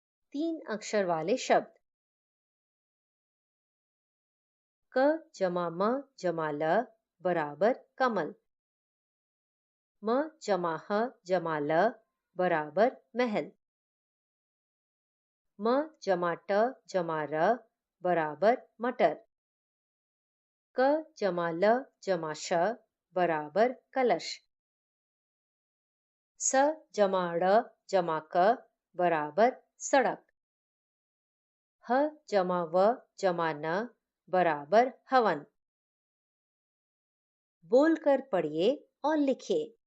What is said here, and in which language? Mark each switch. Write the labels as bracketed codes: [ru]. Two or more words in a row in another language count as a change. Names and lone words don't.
[hi] तीन अक्षर वाले शब्द। क जमा म जमा ल बराबर कमल। म जमा ह जमा ल बराबर महल। म जमा ट जमा र बराबर मटर। क जमा ल जमा श बराबर कलश। स जमा ड़ जमा क बराबर सड़क। ह जमा व जमा न बराबर हवन। बोलकर पढ़िए और लिखिए।